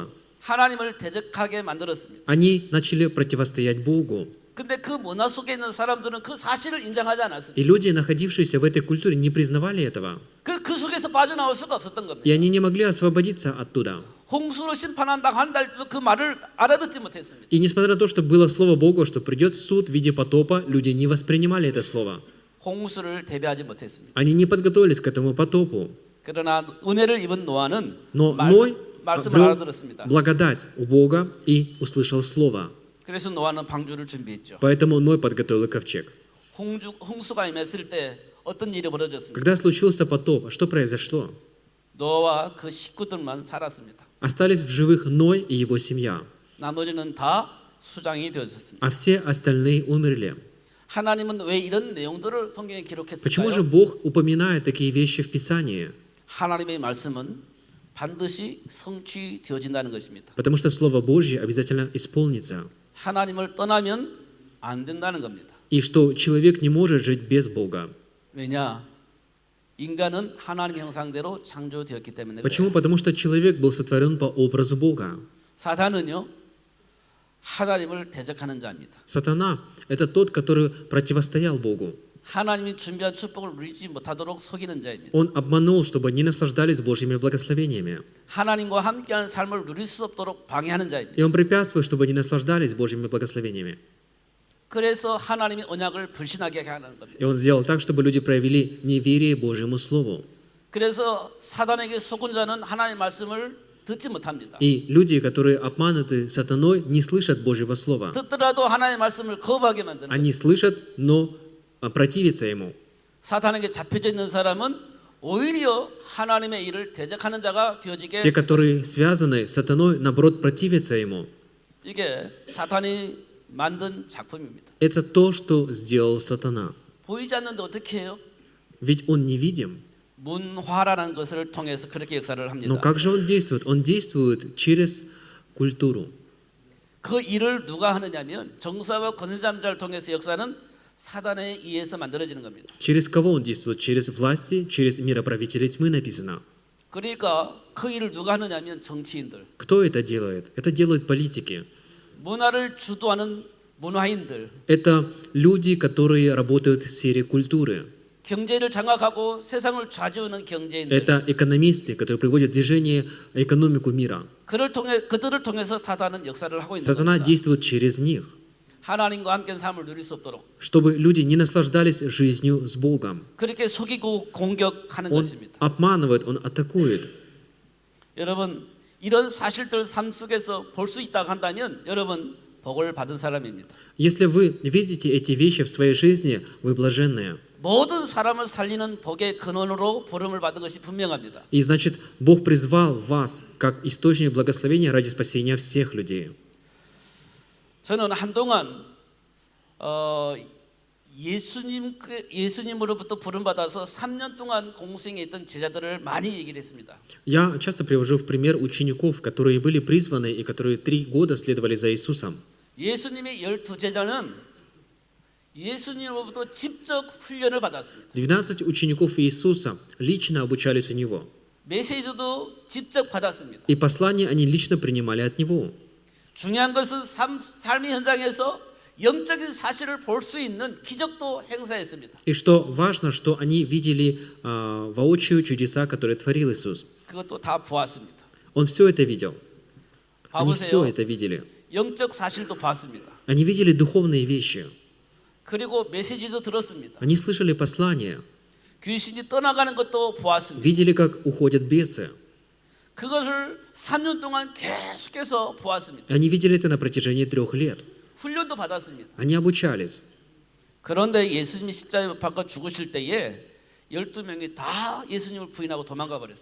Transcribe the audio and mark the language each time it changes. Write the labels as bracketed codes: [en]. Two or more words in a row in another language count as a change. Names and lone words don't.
[ko] 하나님을 대적하게 만들었습니다. [ru] Они начали противостоять Богу. [ko] 근데 그 문화 속에 있는 사람들은 그 사실을 인정하지 않았습니다. [ru] И люди, находившиеся в этой культуре, не признавали этого. [ko] 그 속에서 빠져나올 수가 없었던 [ru] И [ko] 겁니다. [ru] они не могли освободиться оттуда. [ko] 홍수로 심판한다고 한다 할때도 그 말을 알아듣지 못했습니다. [ru] И несмотря на то, что было слово Богу, что придет суд в виде потопа, люди не воспринимали это слово. [ko] 홍수를 대비하지 못했습니다. [ru] Они не подготовились к этому потопу. [ko] 그러나 은혜를 입은 노아는 [ru] Но Ной [ko] 말씀을 [ru] обрел [ko] 알아들었습니다. [ru] благодать у Бога и услышал слово. [ko] 그래서 노아는 방주를 준비했죠. [ru] Поэтому Ной подготовил ковчег. [ko] 홍수가 임했을 때 어떤 일이 벌어졌습니까? [ru] Когда случился потоп, что произошло? [ko] 노아와 그 식구들만 살았습니다. [ru] Остались в живых Ной и его семья, [ko] 나머지는 다 수장이 되었습니다. [ru] а все остальные умерли. [ko] 하나님은 왜 이런 내용들을 성경에 [ru] Почему же [ko] 기록했을까요? [ru] Бог упоминает такие вещи в Писании? [ko] 하나님의 말씀은 반드시 성취되어진다는 것입니다. [ru] Потому что Слово Божье обязательно исполнится. [ko] 하나님을 떠나면 안 된다는 겁니다. [ru] И что человек не может жить без Бога. [ko] 왜냐? 인간은 하나님의 형상대로 창조되었기 때문에 [ru] Почему? [ko] 그래요. [ru] Потому что человек был сотворен по образу Бога. [ko] 사단은요, 하나님을 대적하는 자입니다. [ru] Сатана – это тот, который противостоял Богу. [ko] 하나님이 준비한 축복을 누리지 못하도록 속이는 자입니다. [ru] Он обманул, чтобы не наслаждались Божьими благословениями. [ko] 하나님과 함께하는 삶을 누릴 수 없도록 방해하는 자입니다. [ru] И он препятствует, чтобы не наслаждались Божьими благословениями. [ko] 그래서 하나님의 언약을 불신하게 하는 겁니다. [ru] И он сделал так, чтобы люди проявили неверие Божьему Слову. [ko] 그래서 사단에게 속은 자는 하나님의 말씀을 듣지 못합니다. [ru] И люди, которые обмануты сатаной, не слышат Божьего Слова. [ko] 듣더라도 하나님의 말씀을 거부하게 만드는 [ru] Они [ko] 거예요. [ru] слышат, но противятся ему. [ko] 사단에게 잡혀져 있는 사람은 오히려 하나님의 일을 대적하는 자가 되어지게 [ru] Те, которые связаны с сатаной, наоборот, противятся ему. [ko] 이게 사탄이 만든 작품입니다. [ru] Это то, что сделал сатана. [ko] 보이지 않는데 어떻게 해요? [ru] Ведь он невидим. [ko] 문화라는 것을 통해서 그렇게 역사를 [ru] Но [ko] 합니다. [ru] как же он действует? Он действует через культуру. [ko] 그 일을 누가 하느냐면 정사와 권세자를 통해서 역사는 사단에 의해서 만들어지는 겁니다. [ru] Через кого он действует? Через власти, через мироправителей тьмы написано. [ko] 그러니까 그 일을 누가 하느냐면 정치인들, [ru] Кто это делает? Это делают политики. [ko] 문화를 주도하는 문화인들, [ru] Это люди, которые работают в сфере культуры. [ko] 경제를 장악하고 세상을 좌지우는 경제인들. [ru] Это экономисты, которые приводят в движение экономику мира. [ko] 그들을 통해서 사단은 역사를 하고 있는 [ru] Сатана [ko] 겁니다. [ru] действует через них, [ko] 하나님과 함께 삶을 누릴 수 없도록 [ru] чтобы люди не наслаждались жизнью с Богом. [ko] 그렇게 속이고 공격하는 [ru] Он [ko] 것입니다. [ru] обманывает, он атакует. [ko] 여러분 이런 사실들 삶 속에서 볼 수 있다고 한다면 여러분 복을 받은 사람입니다. [ru] Если вы видите эти вещи в своей жизни, вы блаженные. [ko] 모든 사람을 살리는 복의 근원으로 부름을 받은 것이 분명합니다. [ru] И значит, Бог призвал вас как источник благословения ради спасения всех людей. [ko] 저는 한동안 예수님으로부터 부름 받아서 3년 동안 공생에 있던 제자들을 많이 얘기를 했습니다. [ru] Я часто привожу в пример учеников, которые были призваны и которые 3 года следовали за Иисусом. [ko] 예수님의 12제자는 예수님으로부터 직접 훈련을 받았습니다. [ru] 12 учеников Иисуса лично обучались у Него. [ko] 메시지도 직접 받았습니다. [ru] И послания они лично принимали от Него. [ko] 중요한 것은 삶의 현장에서 영적인 사실을 볼 수 있는 기적도 행사했습니다. [ru] И что важно, что они видели воочию чудеса, которые творил Иисус. [ko] 그것도 다 보았습니다. [ru] Он все это видел. Они все [ko] 봐보세요. [ru] это видели. [ko] 영적 사실도 봤습니다. [ru] Они видели духовные вещи. [ko] 그리고 메시지도 들었습니다. [ru] Они слышали послания. [ko] 귀신이 떠나가는 것도 보았습니다. [ru] Видели, как уходят бесы. [ko] 그것을 3년 동안 계속해서 보았습니다. [ru] Они видели это на протяжении 3 лет. [ko] 훈련도 받았습니다. [ru] Они обучались. [ko] 그런데 예수님이 십자가에 못 박혀 죽으실 때에 12명이 다 예수님을 부인하고 도망가 버렸어요.